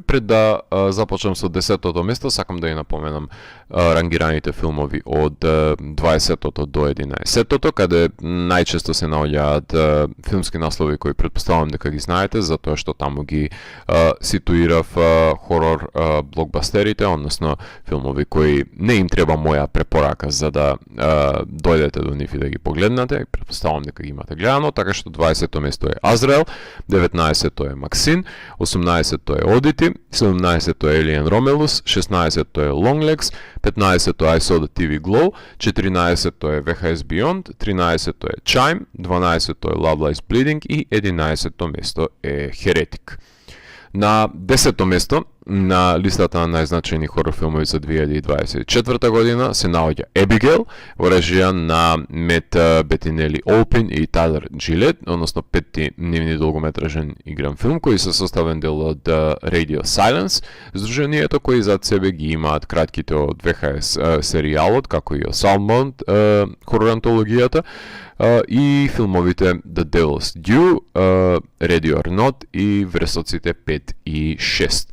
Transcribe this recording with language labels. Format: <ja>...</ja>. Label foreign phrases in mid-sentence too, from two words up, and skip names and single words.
<mk>Пред да започнам со 10-тото место, сакам да ја напоменам рангираните филмови од 20-тото до 11-тото, каде најчесто се наоѓаат филмски наслови кои претпоставувам дека ги знаете, затоа што таму ги ситуирав хорор блокбастерите, односно филмови кои не им треба моја препорака за да дојдете до нив и да ги погледнате. Претпоставувам дека ги имате гледано, така што 20-то место е Азраел, 19-то е Максин, 18-то е Одити, 17-то е Alien Romulus, 16-то е Longlegs, 15-то I Saw the TV Glow, 14-то е VHS Beyond, 13-то е Chime, 12-то е Love Lies Bleeding и 11-то место е Heretic. На 10-то место на листата на најзначајни хорор филмови за 2024 година се наоѓа Abigail во режија на Мет Бетинели Олпин и Тайлер Джилет, односно 5-ти нивни долгометражен игран филм кој се составен дел од Radio Silence, здруженијето кои зад себе ги имаат кратките од VHS серијалот, како и Salmond хорор антологијата, и филмовите The Devil's Due, Ready or Not и Вресоците 5 и 6.</mk>